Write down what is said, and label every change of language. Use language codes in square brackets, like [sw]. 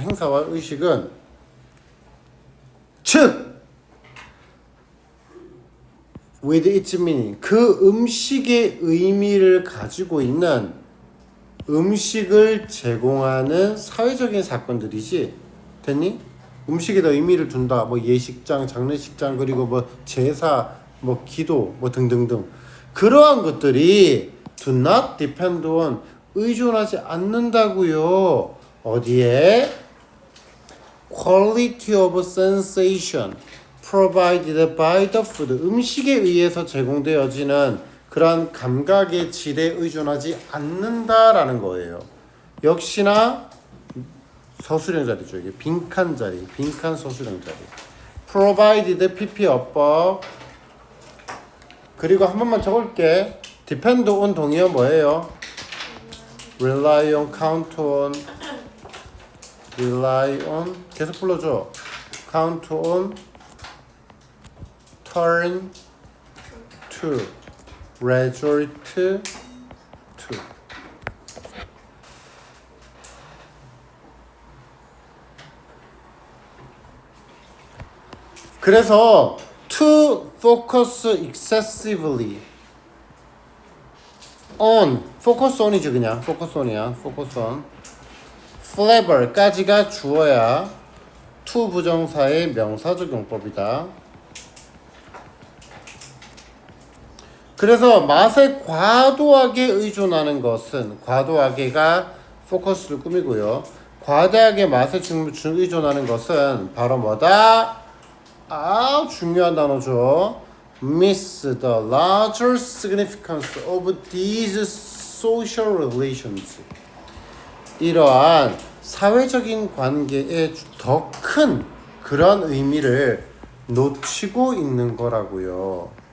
[ko] 행사와 의식은 즉 [en] with its meaning [ko] 그 음식의 의미를 가지고 있는 음식을 제공하는 사회적인 사건들이지. 됐니? 음식에다 의미를 둔다. 뭐 예식장, 장례식장, 그리고 뭐 제사, 뭐 기도, 뭐 등등등. 그러한 것들이 [en] do not depend on [ko] 의존하지 않는다고요. 어디에? [en] quality of sensation provided by the food. [ko] 음식에 의해서 제공되어지는 그러한 감각의 질에 의존하지 않는다라는 거예요. 역시나 서술형 자리죠. 이게 빈칸 자리, 빈칸 서술형 자리. provided pp 어법. 그리고 한 번만 적을게. depend on 동의어 뭐예요? [en] rely on, count on, rely on. [ko] 계속 불러줘. [en] count on, turn to, resort to. [ko] 그래서 [en] to focus excessively on, focus on이지 [ko] 그냥 [en] focus on이야. [ko] focus on flavor까지가 주어야 to 부정사의 명사적 용법이다. 그래서 맛에 과도하게 의존하는 것은 과도하게가 포커스를 꾸미고요. 과다하게 맛에 의존하는 것은 바로 뭐다? 아, 중요한 단어죠. [en] miss the larger significance of these social relations. [ko] 이러한 사회적인 관계의 더 큰 그런 의미를 놓치고 있는 거라고요.